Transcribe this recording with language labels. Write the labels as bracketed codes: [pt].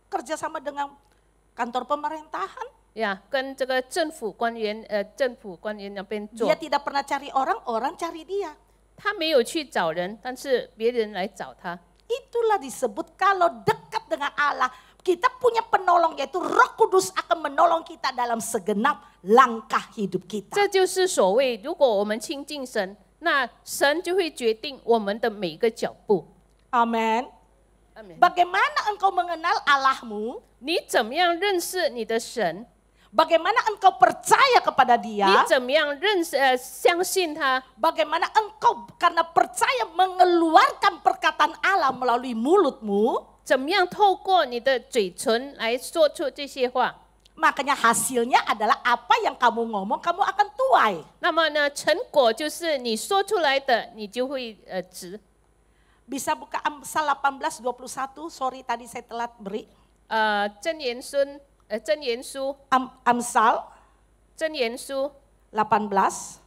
[id] Kerja sama dengan kantor pemerintahan. [zh] 呀，跟这个政府官员那边做 [id] Dia，tidak pernah cari orang, orang cari dia. [zh] 他没有去找人，但是别人来找他。 [id] Itulah disebut kalau dekat dengan Allah, kita punya penolong yaitu Roh Kudus akan menolong kita dalam segenap langkah hidup kita. [zh] 这就是所谓，如果我们亲近神，那神就会决定我们的每一个脚步。 [id] Amin. [zh] 阿门。 [id] Bagaimana engkau mengenal Allahmu? [zh] 你怎么样认识你的神？ [id] Bagaimana engkau percaya kepada [zh] 你 [id] dia? [zh] 怎么样相信他？ [id] Bagaimana engkau karena percaya mengeluarkan perkataan Allah melalui mulutmu? [zh] 怎么样透过你的嘴唇来说出这些话？ [id] Makanya hasilnya adalah apa yang kamu ngomong kamu akan tuai. [zh] 那么呢，成果就是你说出来的，你就会值。 [id] Bisa buka Amsal 18:21, sorry tadi saya telat beri. [zh] 箴言书 [id] Amsal [zh] 箴言书 [id] 18,